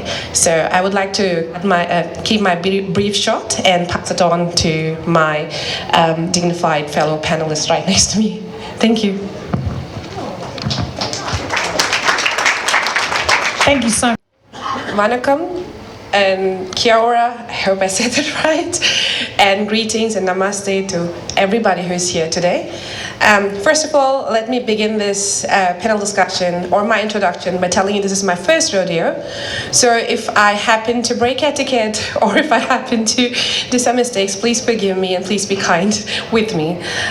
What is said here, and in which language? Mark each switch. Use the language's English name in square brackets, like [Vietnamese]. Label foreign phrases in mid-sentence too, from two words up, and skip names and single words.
[English] So I would like to keep my brief short and pass it on to my dignified fellow panelists right next to me. Thank you. Thank you so much. Vanakkam and [Māori] kia ora, [English] I hope I said it right, and greetings and namaste to everybody who's here today. First of all, let me begin this panel discussion or my introduction by telling you this is my first rodeo. So if I happen to break etiquette or if I happen to do some mistakes, please forgive me and please be kind with me.